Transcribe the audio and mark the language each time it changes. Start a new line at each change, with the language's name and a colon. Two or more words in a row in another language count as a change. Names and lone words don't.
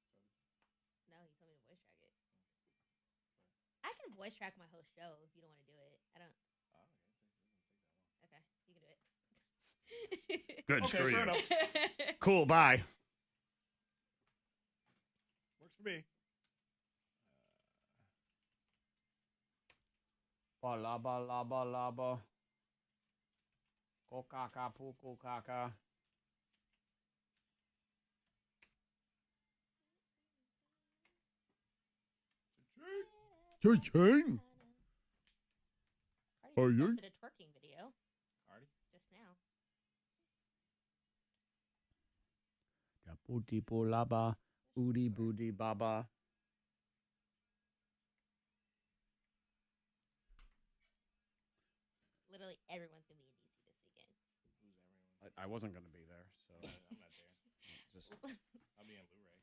English: No, he told me to voice track it. I can voice track my whole show if you don't want to do it. I don't. Oh, okay. Okay, you can do it. Good. Okay, Screw fair you. enough. Cool. Bye. Works for me. Ba la ba la ba la ba. Ko kaka poo ko kaka. Cardi Are you? posted a twerking video Cardi? just now. Da booty bo la ba. Booty booty baba. Literally everyone's gonna be in DC this weekend. Who's everyone? I wasn't going to be there, so I'm not there. it's just I'll be in Blu-ray.